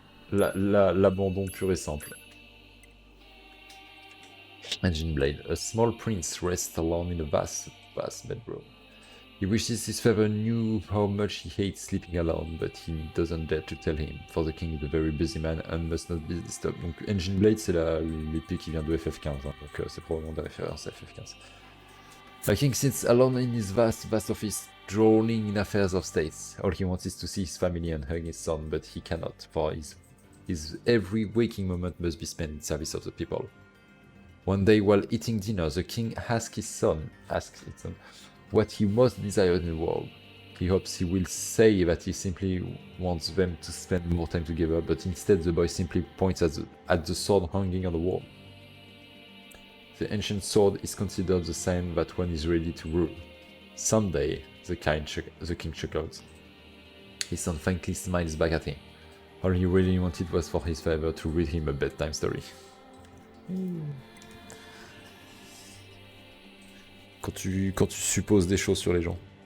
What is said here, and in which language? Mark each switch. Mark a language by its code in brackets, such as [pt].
[fr] L'abandon pur et simple. [en] Engine Blade. A small prince rests alone in a vast bedroom. He wishes his father knew how much he hates sleeping alone, but he doesn't dare to tell him, for the king is a very busy man and must not be disturbed. [fr] Donc Engine Blade, c'est l'épée qui vient de FF15, hein, donc c'est probablement des références à FF15. [en] The king sits alone in his vast office, drowning in affairs of state. All he wants is to see his family and hug his son, but he cannot, for his every waking moment must be spent in service of the people. One day, while eating dinner, the king asks his son what he most desires in the world. He hopes he will say that he simply wants them to spend more time together, but instead the boy simply points at the sword hanging on the wall. The ancient sword is considered the sign that one is ready to rule. Someday, the king chuckles. His son faintly smiles back at him. All he really wanted was for his father to read him a bedtime story. [fr] Quand tu supposes des choses sur les gens.